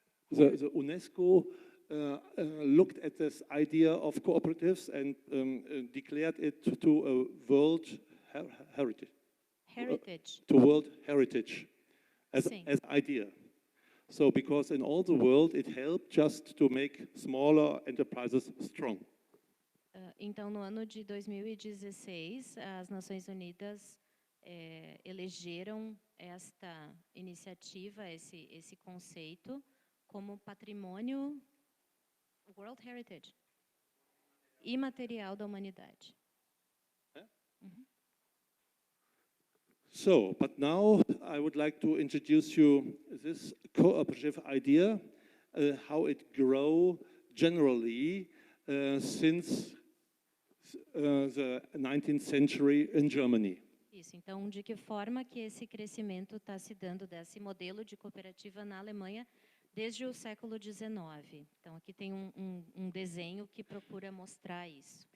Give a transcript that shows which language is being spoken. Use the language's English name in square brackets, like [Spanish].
[English] the UNESCO looked at this idea of cooperatives and declared it to a world heritage. To world heritage as idea. So because in all the world it helped just to make smaller enterprises strong. [Portuguese] Então, no ano de 2016, as Nações Unidas elegeram esta iniciativa, esse conceito, como patrimônio [English] World Heritage, [Portuguese] imaterial da humanidade. [English] So, but now I would like to introduce you this cooperative idea, how it grew generally since the 19th century in Germany. [Portuguese] Isso, então, de que forma que esse crescimento está se dando desse modelo de cooperativa na Alemanha desde o século XIX. Então, aqui tem um desenho que procura mostrar isso.